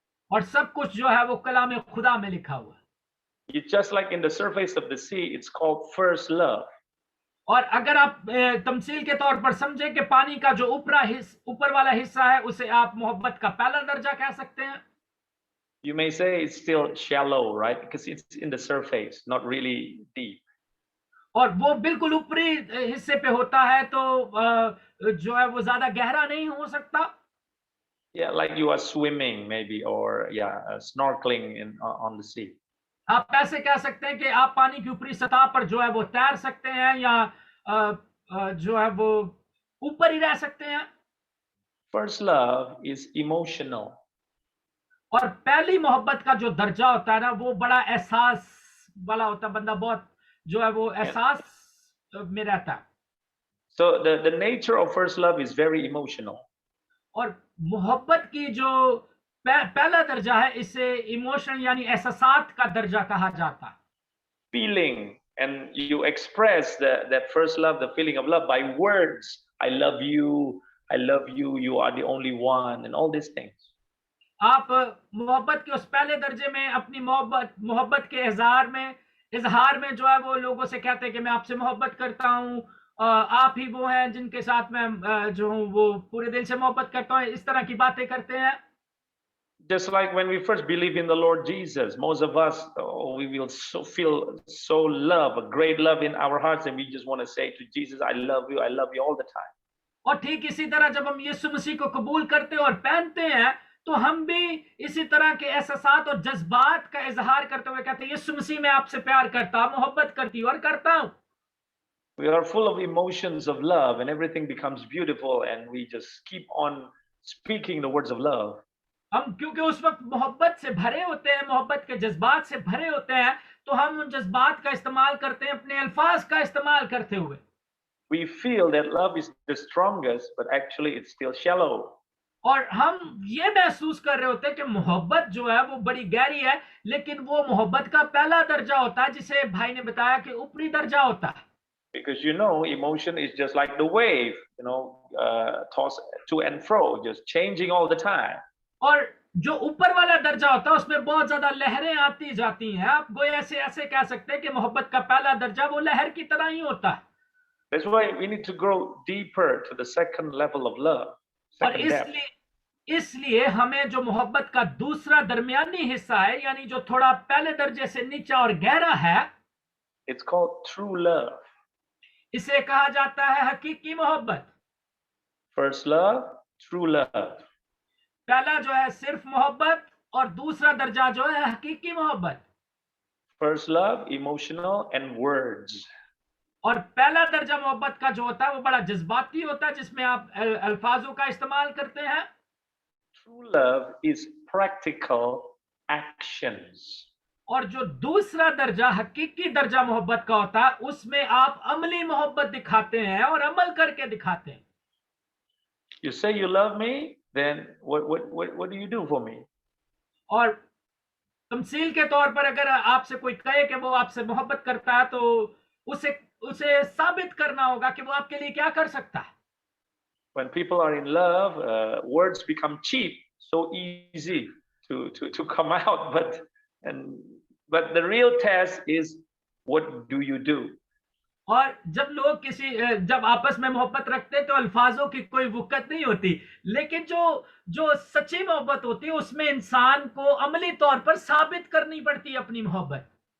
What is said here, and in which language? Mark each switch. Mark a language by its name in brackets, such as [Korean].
[Hindi] और सब कुछ जो है वो कलाम खुदा में लिखा हुआ है. [English] It's just like in the surface of the sea, it's called first love. [Hindi] और अगर आप तमसील के तौर पर समझे कि पानी का जो ऊपर वाला हिस्सा है उसे आप मोहब्बत का पहला दर्जा कह सकते हैं. [English] You may say it's still shallow, right? Because it's in the surface, not really deep. [Hindi] और वो बिल्कुल ऊपरी हिस्से पे होता है तो जो है वो ज्यादा गहरा नहीं हो सकता. [English] Yeah, like you are swimming maybe, or snorkeling on the sea. [Hindi] आप ऐसे कह सकते हैं कि आप पानी की ऊपरी सतह पर जो है वो तैर सकते हैं या जो है वो ऊपर ही रह सकते हैं. [English] First love is emotional. [Hindi] और पहली मोहब्बत का जो दर्जा होता है ना वो बड़ा एहसास वाला होता है. बंदा बहुत जो है वो एहसास में रहता है. [English] So the nature of first love is very emotional. [Hindi] और मोहब्बत की जो पहला दर्जा है इसे इमोशन यानी एहसासात का दर्जा कहा जाता है. [English] Feeling, and you express that first love, the feeling of love, by words. I love you, you are the only one, and all these things. [Hindi] आप मोहब्बत के उस पहले दर्जे में अपनी मोहब्बत के इजहार में जो है वो लोगों से कहते हैं कि मैं आपसे मोहब्बत करता हूँ, आप ही वो हैं जिनके साथ मैं जो हूँ वो पूरे दिल से मोहब्बत करता हूँ. इस तरह की बातें करते हैं. [English] Just like when we first believe in the Lord Jesus, most of us, we will feel so love, a great love in our hearts, and we just want to say to Jesus, I love you all the time. [Hindi] और ठीक इसी तरह जब हम यीशु मसीह को कबूल करते और पहनते हैं तो हम भी इसी तरह के एहसासात और जज्बात का इजहार करते हुए कहते हैं, यीशु मसीह मैं आपसे प्यार करता, मोहब्बत करती हूँ और करता हूँ. [English] We are full of emotions of love, and everything becomes beautiful, and we just keep on speaking the words of love. [Hindi] हम क्योंकि उस वक्त मोहब्बत से भरे होते हैं, मोहब्बत के जज्बात से भरे होते हैं, तो हम उन जज्बात का इस्तेमाल करते हैं अपने अल्फाज का इस्तेमाल करते हुए. [English] We feel that love is the strongest, but actually it's still shallow. [Hindi] और हम ये महसूस कर रहे होते हैं कि मोहब्बत जो है वो बड़ी गहरी है, लेकिन वो मोहब्बत का पहला दर्जा होता है जिसे भाई ने बताया कि ऊपरी दर्जा होता है. [English] Because emotion is just like the wave, tossed to and fro, just changing all the time. [Hindi] और जो ऊपर वाला दर्जा होता है उसमें बहुत ज्यादा लहरें आती जाती हैं। आप गोया ऐसे ऐसे कह सकते हैं कि मोहब्बत का पहला दर्जा वो लहर की तरह ही होता है। [English] That's why we need to grow deeper to the second level of love, [Hindi] और [English] second depth. [Hindi] इसलिए हमें जो मोहब्बत का दूसरा दरमियानी हिस्सा है, यानी जो थोड़ा पहले दर्जे से नीचा और गहरा है, [English] It's called true love. [Hindi] इसे कहा जाता है हकीकी मोहब्बत। [English] First love, true love. [Hindi] पहला जो है सिर्फ मोहब्बत, और दूसरा दर्जा जो है हकीकी मोहब्बत। [English] First love, emotional and words. [Hindi] और पहला दर्जा मोहब्बत का जो होता है वो बड़ा जज्बाती होता है, जिसमें आप अल्फाजों का इस्तेमाल करते हैं। [English] True love is practical actions. [Hindi] और जो दूसरा दर्जा हकीकी दर्जा मोहब्बत का होता है, उसमें आप अमली मोहब्बत दिखाते हैं और अमल करके दिखाते हैं। [English] You say you love me, then what do you do for me? [Hindi] और तमसील के तौर पर अगर आपसे कोई कहे कि वो आपसे मोहब्बत करता है, तो उसे साबित करना होगा कि वो आपके लिए क्या कर सकता है। [English] When people are in love, words become cheap, so easy to come out, but the real test is what do you do? [Hindi] और जब आपस में मोहब्बत रखते हैं तो अल्फाजों की कोई वुकत नहीं होती, लेकिन जो सच्ची मोहब्बत होती है उसमें इंसान को अमली तौर पर साबित करनी पड़ती है अपनी मोहब्बत।